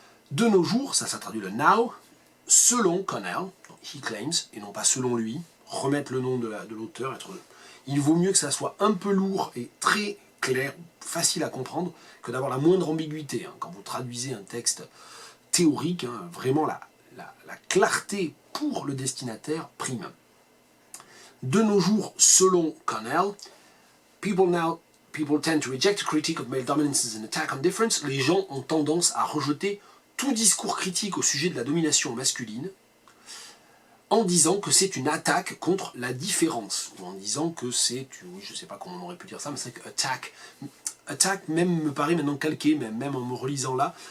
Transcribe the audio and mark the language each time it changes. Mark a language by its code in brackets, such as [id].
[fr] De nos jours, ça traduit le now, selon Connell, donc [en] he claims, [fr] et non pas selon lui, remettre le nom de l'auteur. Il vaut mieux que ça soit un peu lourd et très clair, facile à comprendre, que d'avoir la moindre ambiguïté. Hein. Quand vous traduisez un texte théorique, hein, vraiment la clarté pour le destinataire prime. De nos jours, selon Connell, [en] people tend to reject a critique of male dominance as an attack on difference. [fr] Les gens ont tendance à rejeter tout discours critique au sujet de la domination masculine en disant que c'est une attaque contre la différence, ou en disant que c'est, oui, je ne sais pas comment on aurait pu dire ça, mais c'est que attack même me paraît maintenant calqué, même en me relisant là.